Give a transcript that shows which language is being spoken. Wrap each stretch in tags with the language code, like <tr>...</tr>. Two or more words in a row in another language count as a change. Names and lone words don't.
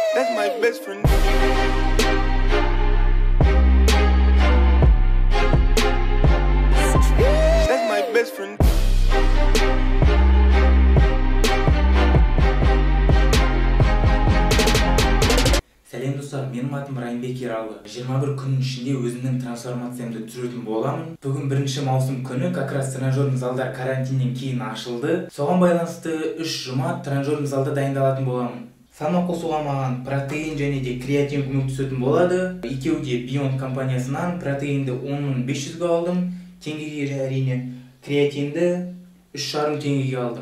<en>my best friend. That's my best friend.</en> <kk>Сәлем достар, менің атым Райымбек Ералы. 21 күннің ішінде өзімнің трансформациямды түсіретін боламын. Бүгін 1 маусым күні</kk> <ru>как раз тренажерный</ru> <kk>залдар карантиннен кейін ашылды. Соған байланысты 3 жұма тренажерный залда дайындалатын боламын. Салмақ қосуға маған протеин және де креатин көмектесетін болады. Екеуі де Beyond компаниясынан протеинді 10.500-ге алдым. Теңгеге әрине креатинді 3,5 теңгеге алдым.</kk>